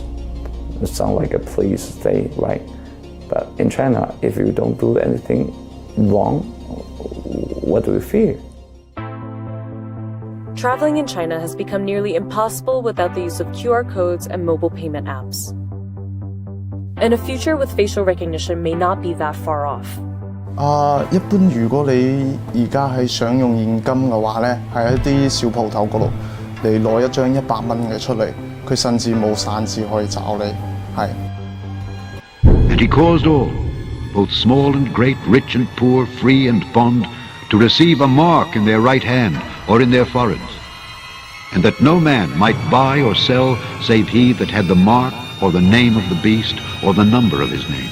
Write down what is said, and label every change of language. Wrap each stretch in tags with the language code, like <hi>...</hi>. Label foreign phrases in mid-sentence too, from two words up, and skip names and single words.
<en>It sounds like a police state, right? But in China, if you don't do anything wrong, what do you fear? Traveling in China has become nearly impossible without the use of QR codes and mobile payment apps. And a future with facial recognition may not be that far off.</en> <yue>一般如果你而家係想用現金嘅話咧，係一啲小鋪頭嗰度，你攞一張100蚊嘅出嚟，佢甚至冇散紙可以找你，係。</yue> <en>And he caused all, both small and great, rich and poor, free and bond, to receive a mark in their right hand or in their foreheads, and that no man might buy or sell save he that had the mark or the name of the beast or the number of his name.</en>